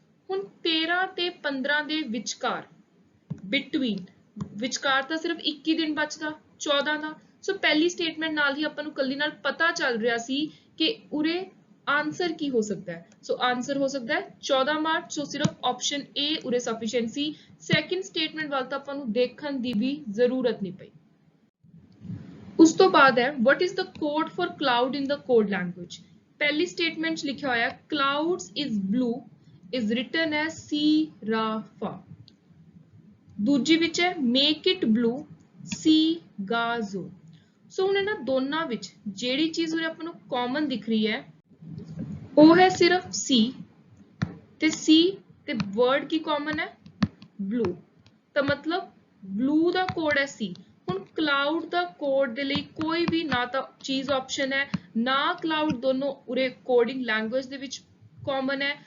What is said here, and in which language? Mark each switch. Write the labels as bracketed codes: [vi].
[pa] ਹੁਣ 13 ਤੇ 15 ਦੇ ਵਿਚਕਾਰ, ਬਿਟਵੀਨ, ਵਿਚਕਾਰ ਤਾਂ ਸਿਰਫ 21 ਦਿਨ ਬਚਦਾ 14 ਦਾ। ਸੋ ਪਹਿਲੀ ਸਟੇਟਮੈਂਟ ਨਾਲ ਹੀ ਆਪਾਂ ਨੂੰ ਕੱਲੀ ਨਾਲ ਪਤਾ ਚੱਲ ਰਿਹਾ ਸੀ ਕਿ ਉਰੇ ਆਨਸਰ ਕੀ ਹੋ ਸਕਦਾ ਹੈ। ਸੋ ਆਨਸਰ ਹੋ ਸਕਦਾ ਹੈ 14 ਮਾਰਚ। ਸੋ ਸਿਰਫ ਆਪਸ਼ਨ A ਉਰੇ ਸਫੀਸ਼ੀਐਂਟ ਸੀ। ਸੈਕਿੰਡ ਸਟੇਟਮੈਂਟ ਵੱਲ ਤਾਂ ਆਪਾਂ ਨੂੰ ਦੇਖਣ ਦੀ ਵੀ ਜ਼ਰੂਰਤ ਨਹੀਂ ਪਈ। ਉਸ ਤੋਂ ਬਾਅਦ ਹੈ [en] what is the code for cloud in the code language? [pa] ਪਹਿਲੀ ਸਟੇਟਮੈਂਟ 'ਚ ਲਿਖਿਆ ਹੋਇਆ [en] clouds is blue is written as C-ra-fa। [pa] ਦੂਜੀ ਵਿੱਚ ਹੈ [en] make it blue C-ga-zo। [pa] ਸੋ ਹੁਣ ਇਹਨਾਂ ਦੋਨਾਂ ਵਿੱਚ ਜਿਹੜੀ ਚੀਜ਼ ਉਰੇ ਆਪਾਂ ਨੂੰ ਕਾਮਨ ਦਿਖ ਰਹੀ ਹੈ ਉਹ ਹੈ ਸਿਰਫ C ਤੇ C ਤੇ ਵਰਡ ਕੀ ਕਾਮਨ ਹੈ? blue। ਤਾਂ ਮਤਲਬ blue ਦਾ ਕੋਡ ਹੈ C। ਹੁਣ ਕਲਾਉਡ ਦਾ ਕੋਡ ਦੇ ਲਈ ਕੋਈ ਵੀ ਨਾ ਤਾਂ ਚੀਜ਼ ਆਪਸ਼ਨ ਹੈ ਨਾ ਕਲਾਉਡ, ਦੋਨੋਂ ਉਰੇ ਕੋਡਿੰਗ ਲੈਂਗੁਏਜ ਦੇ ਵਿੱਚ ਕਾਮਨ ਹੈ।